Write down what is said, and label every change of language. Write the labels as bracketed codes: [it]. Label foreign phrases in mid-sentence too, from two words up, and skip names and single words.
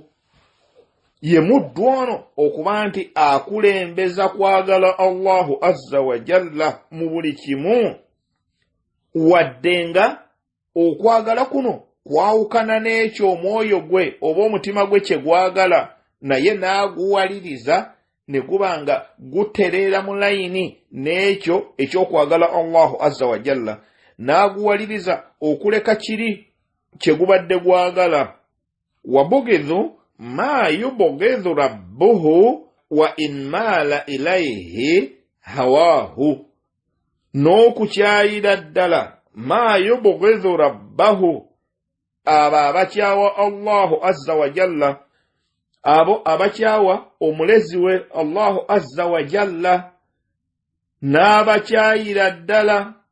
[lg] Ye muddu ono okuba nti akulembeza kwagala [ar] الله عز وجل [lg] mu buli kimu waddenga okwagala kuno kwawukana n'ekyo omwoyo gwe oba omutima gwe kye gwagala naye n'aguwaliriza ne gubanga gutereera mu layini n'ekyo ekyokwagala [ar] الله عز وجل [lg] n'aguwaliriza okuleka kiri kye gubadde gwagala. [ar] ويبغض ما يبغضه ربه وإن مال إليه هواه. [lg] N'okukyayira ddala [ar] ما يبغضه ربه [lg] abo abakyawa [ar] الله عز وجل [lg] abo abakyawa omulezi we [ar] الله عز وجل [lg] n'abakyayira ddala.